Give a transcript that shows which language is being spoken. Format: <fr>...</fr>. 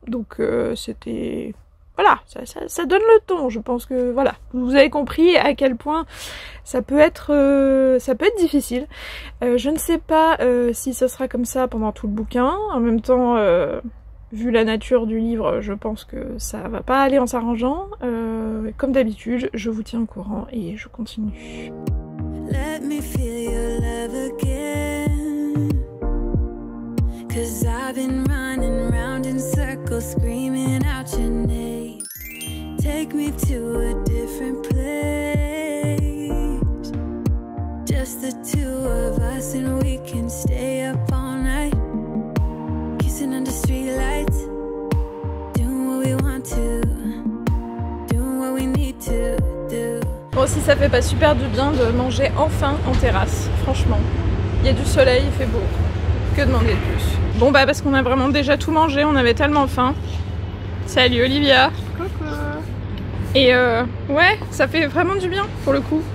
<fr>Donc c'était... Voilà, ça donne le ton, je pense que voilà, vous avez compris à quel point ça peut être difficile. Je ne sais pas si ce sera comme ça pendant tout le bouquin, en même temps... vu la nature du livre, je pense que ça va pas aller en s'arrangeant. Comme d'habitude, je vous tiens au courant et je continue.</fr> <en>Let me feel your love again, 'cause I've been running round in circles screaming out your name. Take me to a different place, just the two of us and we can stay up all night. Under street lights, doing what we want to, doing what we need to do.</en> <fr>Bon, si ça fait pas super du bien de manger enfin en terrasse, franchement. Il y a du soleil, il fait beau. Que demander de plus? Bon bah parce qu'on a vraiment déjà tout mangé, on avait tellement faim. Salut Olivia. Coucou. Et ouais, ça fait vraiment du bien pour le coup.</fr>